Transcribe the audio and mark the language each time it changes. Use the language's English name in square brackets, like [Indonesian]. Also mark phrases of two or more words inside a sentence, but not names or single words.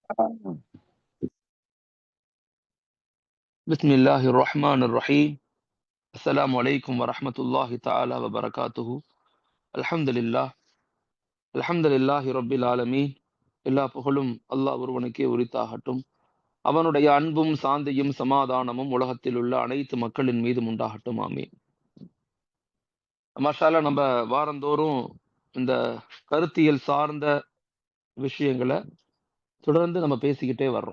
[Arabic] بسم الله الرحمن الرحيم. السلام عليكم ورحمة الله تعالى وبركاته. الحمد لله الحمد لله رب العالمين. [Tamil] எல்லா புகழும் அல்லாஹ் ஒருவனுக்கே உரித்தாகட்டும். அவனுடைய அன்பும் சாந்தியும் சமாதானமும் உலகத்தில் உள்ள அனைத்து மக்களின் மீதும் உண்டாகட்டும். ஆமீன். [Arabic] ما شاء الله, [Tamil] நம்ம வாரந்தோறும் இந்த கருத்தியல் சார்ந்த விஷயங்களை தொடர்ந்து நம்ம பேசிக்கிட்டே வர்றோம்.